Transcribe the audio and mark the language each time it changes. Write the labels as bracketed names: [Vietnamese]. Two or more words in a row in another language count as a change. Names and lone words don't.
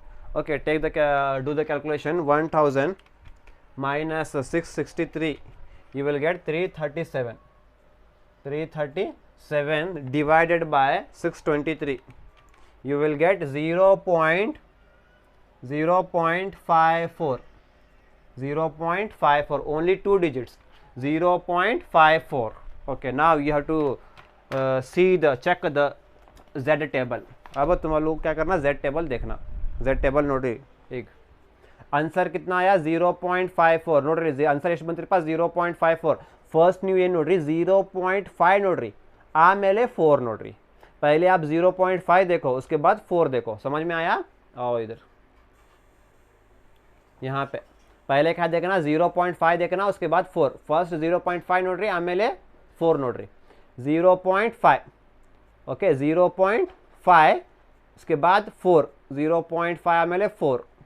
[English] Okay take the do the calculation 1000 minus 663 you will get 337 divided by 623 you will get 0.54 only 2 digits 0.54. okay now you have to see the check the z टेबल. [Hindi] अब तुम लोग क्या करना z टेबल देखना. [Kannada] z टेबल ನೋಡ್ರಿ ಈಗ ಆನ್ಸರ್ [Hindi] कितना आया [Kannada] 0.54 ನೋಡ್ರಿ ಆನ್ಸರ್ ಎಷ್ಟು ಬಂತ್ರಿಪ್ಪ 0.54. ಫಸ್ಟ್ ನೀವು ಏನು ನೋಡ್ರಿ 0.5 ನೋಡ್ರಿ ಆಮೇಲೆ 4 ನೋಡ್ರಿ. [Hindi] पहले आप 0.5 देखो उसके बाद 4 देखो. समझ में आया. आओ इधर यहाँ पे पहले क्या देखना 0.5 देखना उसके बाद 4. [Kannada] ಫಸ್ಟ್ 0.5 ನೋಡ್ರಿ ಆಮೇಲೆ 4 ನೋಡ್ರಿ 0.5 ಓಕೆ 0.5 [Hindi] उसके बाद [Kannada] 4 0.5 आमेले 4